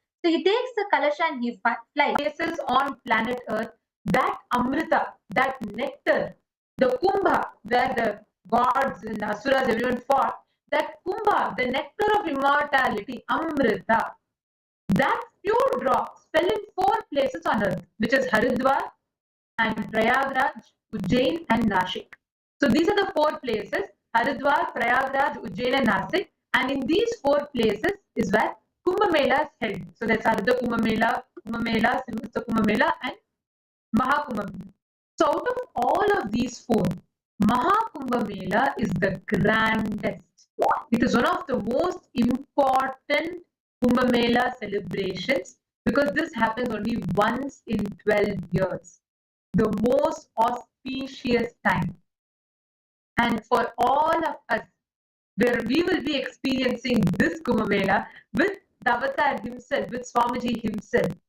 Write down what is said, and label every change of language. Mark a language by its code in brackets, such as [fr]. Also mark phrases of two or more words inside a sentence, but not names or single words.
[en] So he takes the Kalasha and he flies. Places on planet Earth that Amrita, that nectar, the Kumbha, where the gods and Asuras, everyone fought, that Kumbha, the nectar of immortality, Amrita, that pure drops fell in 4 places on earth, which is Haridwar and Prayagraj, Ujjain and Nashik. So these are the 4 places, Haridwar, Prayagraj, Ujjain and Nashik. And in these 4 places is where Kumbh Mela is held. So that's Ardha Kumbh Mela, Simhastha Kumbh Mela and Mahakumbh Mela. So out of all of these 4, Mahakumbh Mela is the grandest. It is one of the most important Kumbh Mela celebrations because this happens only once in 12 years. The most auspicious time. And for all of us, where we will be experiencing this Kumbh Mela with the Avatar himself, with Swamiji himself.